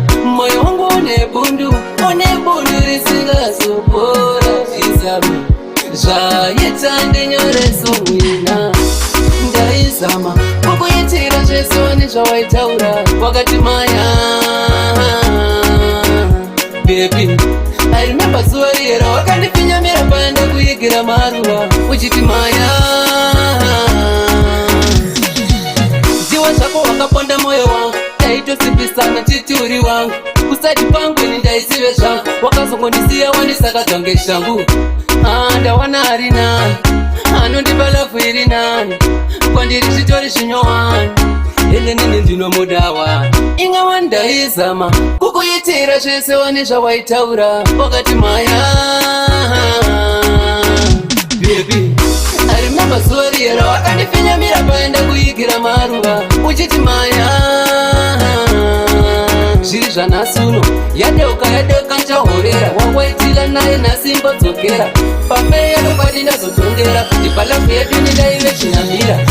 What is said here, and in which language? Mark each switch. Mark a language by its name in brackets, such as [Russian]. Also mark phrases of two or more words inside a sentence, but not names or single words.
[Somali] Mwoyo wangu une bundu, une bundu risingazopora. Zvizame zvaita ndinyoreso mwina. Ndaizama kukuitira zvese, one zvawaitaura. Wakati maya, [English] baby, I remember [Somali] zuva riya rawakandifinyamira paya ndakuigira maruva. Uchiti maya, ndiwe zvako wakaponda moyo wangu, taitosimbisana titi uri wangu. Kusati pangu ini ndaizive zvangu, wakazongondisiya wandisakadza ngeshangu. Ah, ndawana ari nani, anondipa lavu iri nani. Kwandiri zvitori zvinyowani, ende nini ndinomuda wani. Imwe wandaizama kukuitira zvese, wane zvawaitaura. Wakati maya, [English] baby, I remember [Somali] zuva riya rawakandifinyamira paya ndakuigira maruva. Uchiti maya, zviri zvanhasi uno, yadeuka, yadeuka, nchahorera. Wawaitira naye nhasi imbodzokera. Pambeya chokwadi ndazotondera, kuti palavu yedu ini ndaive chinamira.